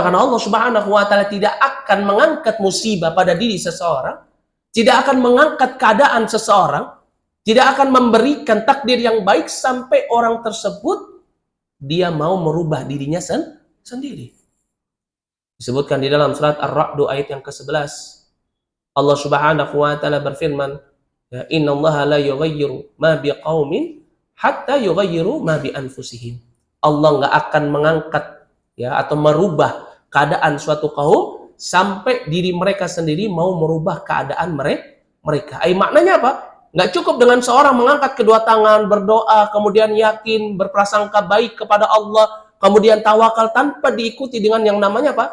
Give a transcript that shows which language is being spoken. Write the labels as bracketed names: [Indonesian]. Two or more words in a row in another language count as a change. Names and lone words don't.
[Indonesian] Karena [Arabic] الله سبحانه و تعالى [Indonesian] tidak akan mengangkat musibah pada diri seseorang, tidak akan mengangkat keadaan seseorang, tidak akan memberikan takdir yang baik sampai orang tersebut dia mau merubah dirinya sendiri. Disebutkan di dalam surat Ar-Ra'd ayat yang ke-11. [Arabic] الله سبحانه و تعالى [Indonesian] berfirman, ya, [Arabic] إن الله لا يغير ما بقوم حتى يغيروا ما ب أنفسهم. [Indonesian] Allah enggak akan mengangkat ya atau merubah keadaan suatu kaum sampai diri mereka sendiri mau merubah keadaan mereka. Maknanya apa? Nggak cukup dengan seorang mengangkat kedua tangan, berdoa, kemudian yakin, berprasangka baik kepada Allah, kemudian tawakal tanpa diikuti dengan yang namanya apa?